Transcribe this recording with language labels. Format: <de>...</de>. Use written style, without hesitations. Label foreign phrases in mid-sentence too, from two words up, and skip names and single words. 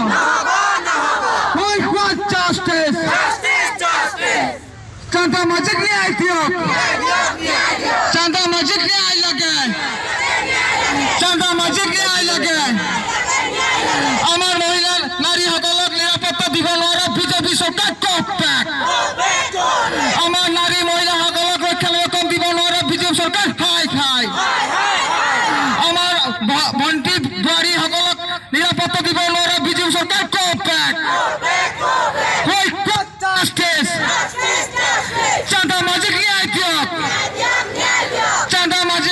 <as>জাস্টিস, চাঁদা মাঝিক ন্যায় দিয়ক, চাঁদা মাঝিক ন্যায় লাগে, চাঁদা মাঝিক ন্যায় লাগে। আমার মহিলা নারী সকলক নিরাপত্তা দিব নোৱাৰা বিজেপি চৰকাৰ কওক বেক। আমার নারী মহিলা সকলক ৰক্ষণাবেক্ষণ দিব নোৱাৰা বিজেপি চৰকাৰ হাই হাই। আমার ভণ্টি বোৱাৰী সকলক নিরাপত্তা দিব নোৱাৰা বিজেপি চৰকাৰ কওক বেক। জাস্টিস, চাঁদা মাঝিক ন্যায় দিয়ক, চাঁদা মাঝিক।</as>